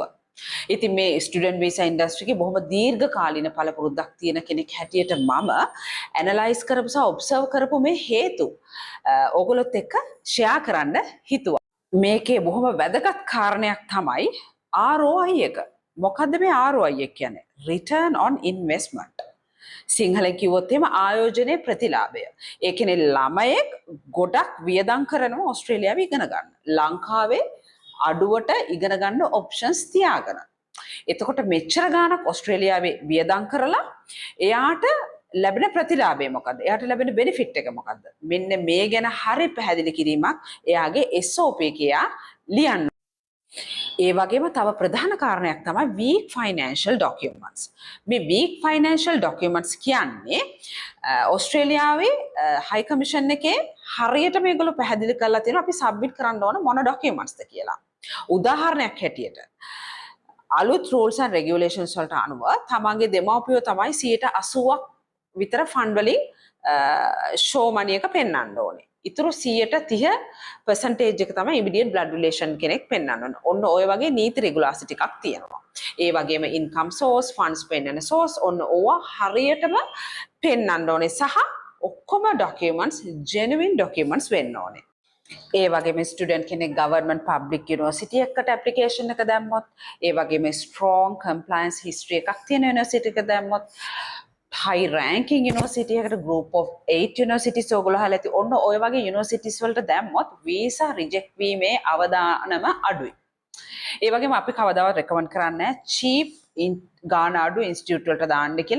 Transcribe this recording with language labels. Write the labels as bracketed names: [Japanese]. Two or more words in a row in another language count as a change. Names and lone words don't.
[Sinhala] ඉතින් මේ [English] student visa industry [Sinhala] එකේ බොහොම දීර්ඝ කාලීන පළපුරුද්දක් තියෙන කෙනෙක් හැටියට මම ඇනලයිස් කරපු සහ ඔබ්සර්ව් කරපු මේ හේතු ඕගොල්ලොත් එක්ක ෂෙයා කරන්න හිතුවා. මේකේ බොහොම වැදගත් කාරණයක් තමයි ROI එක. මොකද්ද මේ ROI එක කියන්නේ? [English] Return on Investment. [Sinhala] සිංහලෙන් කිව්වොත් එහෙම ආයෝජනයේ ප්‍රතිලාභය. ඒ කියන්නේ ළමයෙක් ගොඩක් වියදම් කරනවා ඕස්ට්‍රේලියාවේ ඉගෙන ගන්න. ලංකාවේ අඩුවට ඉගෙන ගන්න ඔප්ෂන්ස් තියාගෙන. එතකොට මෙච්චර ගාණක් ඕස්ට්‍රේලියාවේ වියදම් කරලා එයාට ලැබෙන ප්‍රතිලාභය මොකද්ද? එයාට ලැබෙන බෙනිෆිට් එක මොකද්ද? මෙන්න මේ ගැන හරි පැහැදිලි කිරීමක් එයාගේ SOP එකේ ලියන්න. ඒ වගේම තව ප්‍රධාන කාරණයක් තමයි [English] weak financial documents. [Sinhala] මේ [English] weak financial documents [Sinhala] කියන්නේ ඕස්ට්‍රේලියාවේ [English] high commission [Sinhala] එකේ හරියට මේගොල්ලෝ පැහැදිලි කරලා තියෙනවා අපි සබ්මිට් කරන්න ඕන මොන ඩොකියුමන්ට්ස්ද කියලා. උදාහරණයක් හැටියට අලුත් [English] rules and regulations [Sinhala] වලට අනුව තමන්ගේ දෙමව්පියෝ තමයි 80ක් විතර ෆන්ඩ් වලින් [English] show money [Sinhala] එක පෙන්වන්න ඕනේ. ඉතුරු 130% එක තමයි [English] immediate blood relation [Sinhala] කෙනෙක් පෙන්වන්න ඕනේ. ඔන්න ඔය වගේ නීති රෙගුලාසිටි ටිකක් තියෙනවා. ඒ වගේම [English] income source, [Sinhala] funds පෙන්වන source ඔන්න ඕවා හරියටම පෙන්වන්න ඕනේ සහ ඔක්කොම documents [English] genuine documents [Sinhala] වෙන්න ඕනේ. ඒ වගේම ස්ටුඩන්ට් කෙනෙක් [English] government public university [Sinhala] එකකට ඇප්ලිකේෂන් එක දැම්මොත්, ඒ වගේම [English] strong compliance history [Sinhala] එකක් තියෙන යුනිවර්සිටි එක දැම්මොත්, [English] high ranking university [Sinhala] එකකට [English] group of 8 universities [Sinhala] ඔයගොල්ලෝ අහලා ඇති. ඔන්න ඔය වගේ යුනිවර්සිටිස් වලට දැම්මොත් [English] visa reject [Sinhala] වීමේ අවදානම අඩුයි. ඒ වගේම අපි කවදාවත් රෙකමන්ඩ් කරන්නේ cheap ගාන අඩු ඉන්ස්ටිටියුට් වලට දාන්න කියලා.